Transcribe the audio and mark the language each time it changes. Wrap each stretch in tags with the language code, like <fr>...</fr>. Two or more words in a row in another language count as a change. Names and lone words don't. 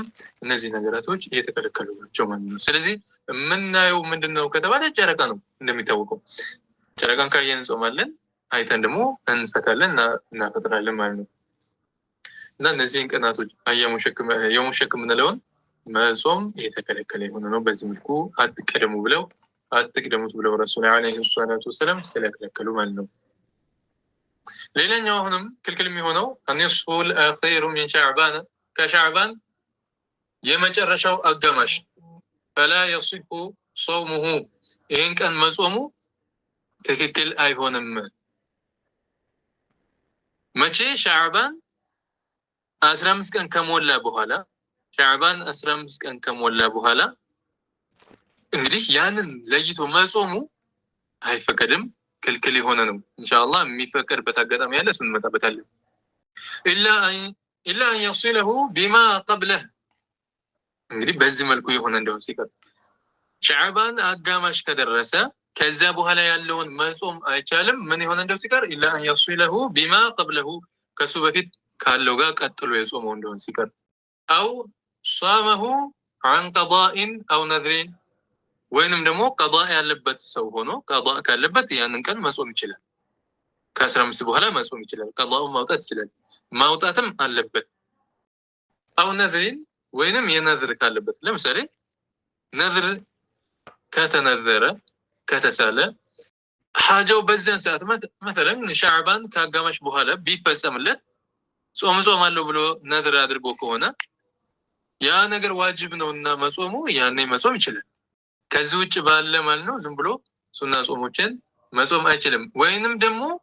<am>እነዚህ ነገራቶች እየተከለከሉ ናቸው ማለት ነው ስለዚህ ምንናየው ምንድነው ከተባለ ጨረቃ ነው እንደሚታወቀው ጨረቃን ካየን ጾማለን አይተን ደግሞ እንፈታለን እና እናፈጥራለን ማለት ነው እና እነዚህን ቀናቶች የውም ሸክ ምንለውን መጾም እየተከለከለ የሆነ ነው በዚህ መልኩ አትቀደሙት ብለው ረሱል</am> <ar>عليه الصلاة والسلام</ar> <am>ስለከለከሉ ማለት ነው ሌላኛው አሁንም ክልክል የሚሆነው</am> <ar>النصف الاخير من شعبان</ar> <am>ከሻዕባን የመጨረሻው አጋማሽ</am> <ar>فلا يصح صومه</ar> <am>ይህን ቀን መጾሙ ትክክል አይሆንም። መቼ? ሻዕባን 15 ቀን ከሞላ በኋላ ሻዕባን 15 ቀን ከሞላ በኋላ እንግዲህ ያንን ለይቶ መጾሙ አይፈቀድም፣ ክልክል የሆነ ነው። ኢንሻአላህ የሚፈቀድበት አጋጣሚ ያለ እሱን እንመጣበታለን።</am> <ar>إلا أن يصله بما قبله</ar> <am>እንግዲህ በዚህ መልኩ የሆነ እንደሆነ ሲቀር ሻዕባን አጋማሽ ከደረሰ ከዛ በኋላ ያለውን መጾም አይቻልም። ምን የሆነ እንደው ሲቀር</am> <ar>إلا أن يصله بما قبله</ar> <am>ከሱ በፊት ካለው ጋር ቀጥሎ የጾመው እንደሆነ ሲቀር</am> <ar>أو صامه عن قضاء أو نذر</ar> <am>ወይንም ደግሞ ቀዳ ያለበት ሰው ሆኖ ቀዳ ካለበት ያንን ቀን መጾም ይችላል። ከ15 በኋላ መጾም ይችላል። ቀዳውን ማውጣት ይችላል። ማውጣትም አለበት።</am> <ar>أو نذر</ar> <am>ወይንም የነዝር ካለበት ለምሳሌ ነዝር ከተነዘረ ከተሳለ ሐጃው በዚያን ሰዓት مثلا ሻዕባን ከአጋማሽ በኋላ ቢፈጸምለት ጾም አለው ብሎ ነዝር አድርጎ ከሆነ ያ ነገር ዋጅብ ነውና መጾሙ ያኔ መጾም ይችላል። ከዚህ ውጭ ባለ ማለት ነው ዝም ብሎ ሱና ጾሞችን መጾም አይችልም። ወይንም ደግሞ</am>